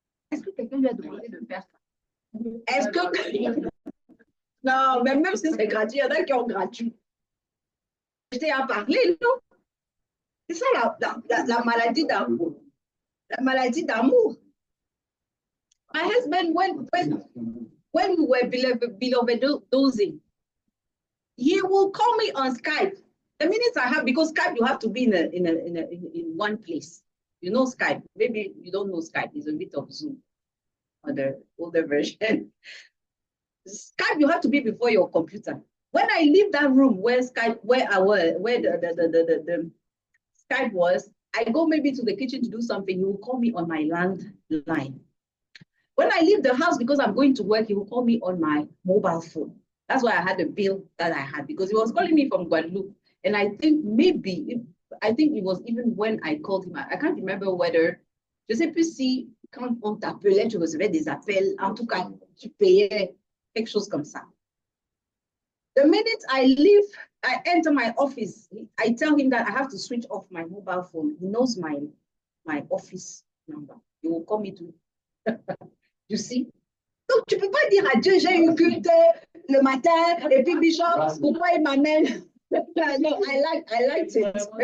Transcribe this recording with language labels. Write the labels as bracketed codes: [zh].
[fr] Est-ce que quelqu'un lui a demandé de faire ça? Est-ce que... Non, même si c'est gratuit, il y en a qui ont gratuit. Je t'ai à parler, non? C'est ça la maladie d'amour. La maladie d'amour. [en] My husband, when we were beloved dosing, He will call me on Skype. The minutes I have, because Skype, you have to be in one place. You know Skype. Maybe you don't know Skype. It's a bit of Zoom or the older version. Skype, you have to be before your computer. When I leave that room where Skype, where I was, where the Skype was, I go maybe to the kitchen to do something. He will call me on my landline. When I leave the house, because I'm going to work, he will call me on my mobile phone. That's why I had the bill that I had, because he was calling me from Guadeloupe. And I think it was even when I called him. I can't remember whether, [fr] je sais plus si quand on t'appelait, tu recevais des appels. En tout cas, tu payais quelque chose comme ça. [en] The minute I leave, I enter my office, I tell him that I have to switch off my mobile phone. He knows my office number. He will call me to. You see? [fr] Donc, tu ne peux pas dire à Dieu, j'ai eu culte le matin, et puis Bishop, pourquoi il m'amène? [en] No, I liked it.